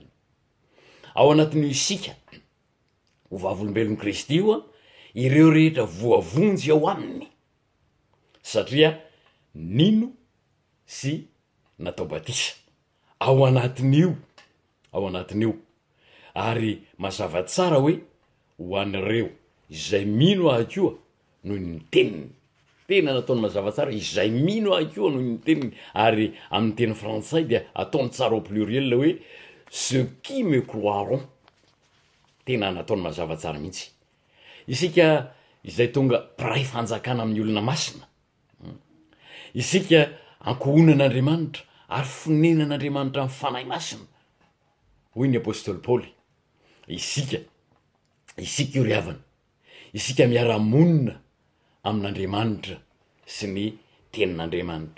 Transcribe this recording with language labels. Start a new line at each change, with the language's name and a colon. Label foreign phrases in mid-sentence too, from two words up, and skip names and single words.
Malagasy: Ao anatin'io isika ho vavolombelon'i Kristy io ireo rehetra voavonjy ao aminy, satria nino sy natao batisa ao anatin'io. Ary mazava tsara hoe ho an'ireo izay mino ahy koa noho ny teniny, tena nataony mazava tsara izay mino ahy koa noho ny teniny. Ary amin'ny teny frantsay dia ataony tsara
French: au pluriel
Malagasy: hoe
French: ceux qui me croiront,
Malagasy: tena nataony mazava tsara mihitsy. Isika izay tonga piray fanjakana amin'ny olona masina, isika ankohonan'Andriamanitra ary fonenan'Andriamanitra amin'ny fanahy masina, hoy ny apôstôly Paoly. Isika io ry havana, isika miara-monina amin'Andriamanitra sy ny tenin'Andriamanitra.